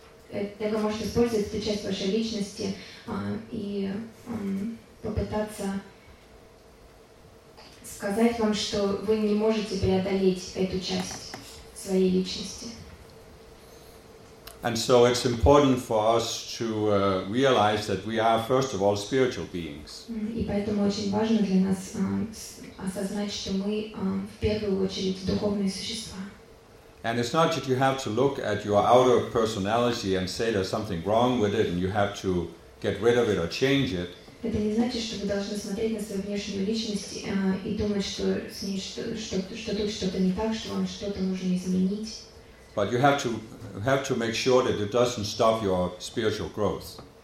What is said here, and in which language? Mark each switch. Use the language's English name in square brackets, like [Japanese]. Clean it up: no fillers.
[Russian] Эго может использовать эту часть вашей личности и попытаться сказать вам, что вы не можете преодолеть эту часть своей личности. [English] And so it's important for us to realize that we are, first of all, spiritual beings. [Russian] И поэтому очень важно для нас осознать, что мы в первую очередь духовные существа. [English] And it's not that you have to look at your outer personality and say there's something wrong with it and you have to get rid of it or change it. [Russian] Это не значит, что вы должны смотреть на свою внешнюю личность и думать, что с ней что тут что-то не так, что вам что-то нужно изменить. [English] But you have to make sure that it doesn't stop your spiritual growth.